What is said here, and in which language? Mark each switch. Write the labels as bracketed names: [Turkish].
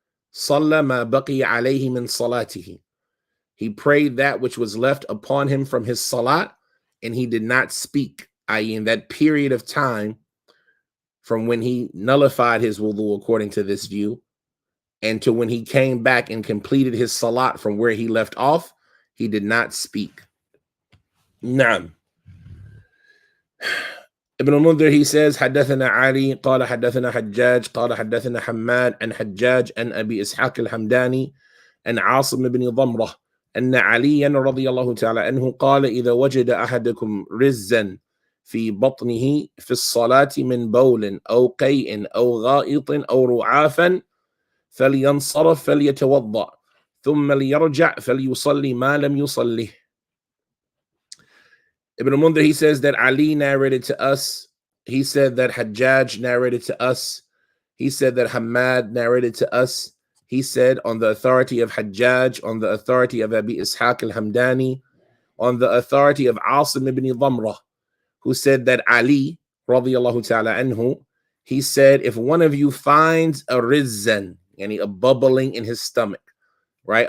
[Arabic] Salla ma baqiya alayhi min salatihi. [English] He prayed that which was left upon him from his salat, and he did not speak, i.e. in that period of time from when he nullified his wudu according to this view, and to when he came back and completed his salat from where he left off, he did not speak. [Arabic] Naam. [English] Ibn al-Mundhir, he says, [Arabic] حدثنا علي قال حدثنا حجاج قال حدثنا حماد عن حجاج عن أبي إسحاق الحمداني عن عاصم بن ضمرة أن عليا رضي الله تعالى عنه قال إذا وجد أحدكم رزا في بطنه في الصلاة من بول أو قيء أو غائط أو رعافا فلينصرف فليتوضأ ثم ليرجع فليصلي ما لم يصليه. [English] Ibn al-Mundhir, he says that Ali narrated to us. He said that Hajjaj narrated to us. He said that Hamad narrated to us. He said on the authority of Hajjaj, on the authority of Abi Ishaq al-Hamdani, on the authority of Asim ibn Dhamrah, who said that Ali, radiyallahu ta'ala anhu, he said, if one of you finds a rizzan, yani a bubbling in his stomach, right?